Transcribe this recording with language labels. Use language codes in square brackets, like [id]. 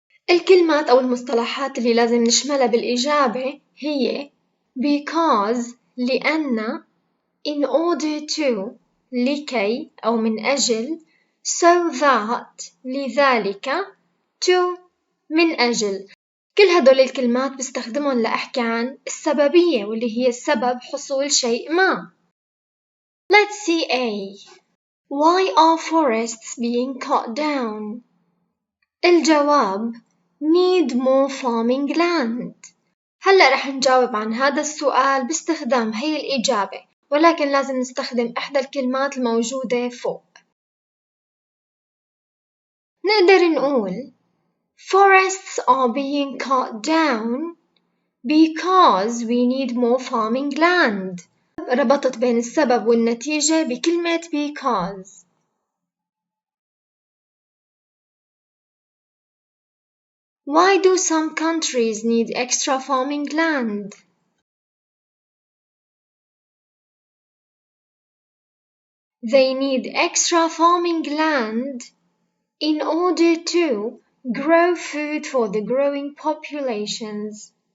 [ar] الكلمات أو المصطلحات اللي لازم نشملها بالإجابة هي because لأن in order to لكي أو من أجل so that لذلك to من أجل. كل هدول الكلمات بستخدمهم لأحكي عن السببية واللي هي السبب حصول شيء ما. [en] Let's see A. Why are forests being cut down? [ar] الجواب [en] need more farming land. [ar] هلأ رح نجاوب عن هذا السؤال باستخدام هي الإجابة، ولكن لازم نستخدم إحدى الكلمات الموجودة فوق. نقدر نقول [en] forests are being cut down because we need more farming land. [ar] ربطت بين السبب والنتيجة بكلمة because. [en] Why do some countries need extra farming land? They need extra farming land in order to grow food for the growing populations.